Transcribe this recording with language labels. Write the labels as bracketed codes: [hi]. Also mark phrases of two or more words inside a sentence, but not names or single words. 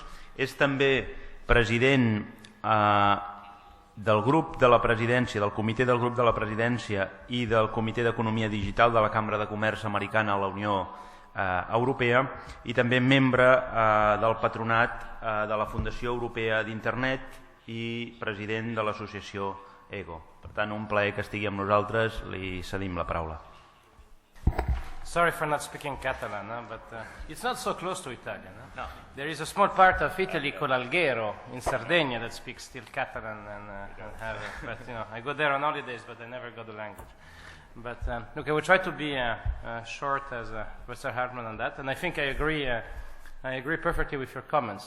[ca] És també president del grup de la presidència, del comitè del grup de la presidència i del comitè d'economia digital de la Cambra de Comerç Americana a la Unió Europea i també membre del patronat de la Fundació Europea d'Internet i president de l'associació EGO. Per tant, un plaer que estigui amb nosaltres, li cedim la paraula. [en] Sorry for not speaking Catalan, but it's not so close to Italian. No. There is a small part of Italy called Alghero in Sardinia that speaks still Catalan, but I go there on holidays, but I never got the language. But look, I will try to be short as Professor Hartman on that, and I think I agree perfectly with your comments.